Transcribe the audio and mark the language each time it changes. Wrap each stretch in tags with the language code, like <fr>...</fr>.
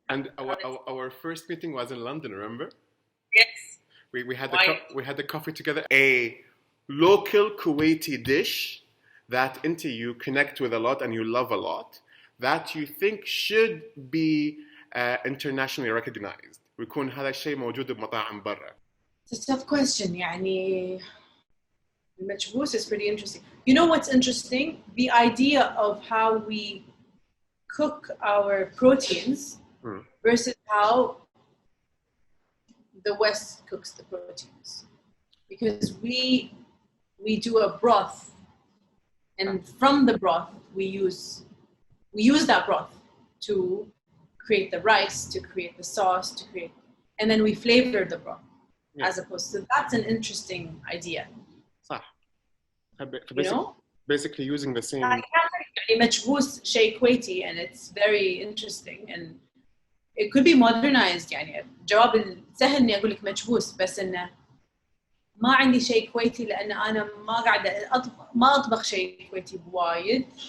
<en>And our first meeting was in London, remember? Yes. We had the coffee together. A local Kuwaiti dish that you connect with a lot and you love a lot, that you think should be internationally recognized.</en> <ar>ويكون هذا الشيء موجود بمطاعم برا.</ar> <en>It's a tough question. يعني المجبوس is pretty interesting. You know what's interesting? The idea of how we cook our proteins versus how the West cooks the proteins. Because we do a broth, and from the broth we use that broth to create the rice, to create the sauce, to create, and then we flavor the broth. As opposed to, that's an interesting idea.</en> <ar>صح.</ar> <en>You know? Basically using the same. مجبوس</en> <ar>شيء كويتي,</ar> <en>and it's very interesting, and it could be modernized.</en> <ar>يعني جواب السهل إني أقول لك مجبوس, بس إنه ما عندي شيء كويتي لأن أنا ما قاعدة ما أطبخ شيء كويتي بوايد.</ar>